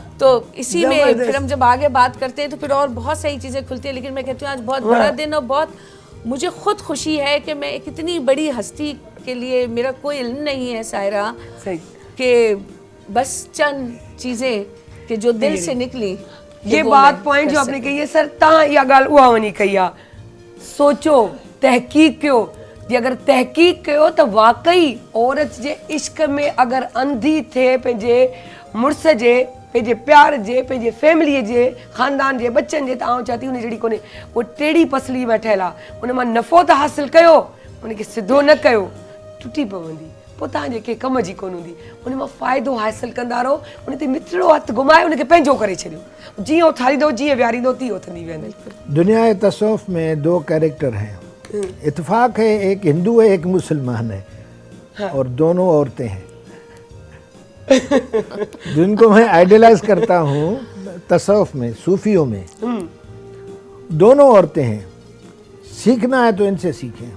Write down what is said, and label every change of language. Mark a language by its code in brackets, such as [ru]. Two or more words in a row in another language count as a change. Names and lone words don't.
[hi] तो इसी में फिर हम जब आगे बात करते हैं तो फिर और बहुत सारी चीजें खुलती है। लेकिन मैं कहती हूँ आज बहुत बड़ा दिन और बहुत मुझे खुद खुशी है कि मैं एक इतनी बड़ी हस्ती के लिए, मेरा कोई इल्म नहीं है सायरा, कि बस चंद चीजें कि जो दिल से निकली। ये बात पॉइंट जो आपने कही है सर, [sd] ता या गाल उहा वनी कही, सोचो तहकीक कयो, अगर तहकीक कयो तो वाकई औरत जे इश्क में अगर अंधी थे पंहिंजे मुड़स जे, पंहिंजे प्यार जे, पंहिंजे फैमिली जे, ख़ानदान जे, बच्चन जे, त आउं चाहती हुन जहिड़ी कोन्हे, वो टेढ़ी पसली में ठहियल आहे, उन मां नफ़ो त हासिल कयो, उनखे सिधो न कयो, टुटी पवंदी। पोइ तव्हां जेके कम जी कोन हूंदी उन मां फ़ाइदो हासिलु कंदा रहो, उन ते मिठड़ो हथु घुमाए उनखे पंहिंजो करे छॾियो, जीअं उथारींदो जीअं विहारींदो तीअं उथंदी वेंदी। [hi] दुनिया तसव्वुफ़ में 2 कैरेक्टर हैं, इत्तेफाक है एक हिंदू है एक मुसलमान है, और दोनों औरतें हैं जिनको मैं आइडियलाइज करता हूँ तसव्वुफ़ में, सूफियों में। दोनों औरतें हैं, सीखना है तो इनसे सीखें।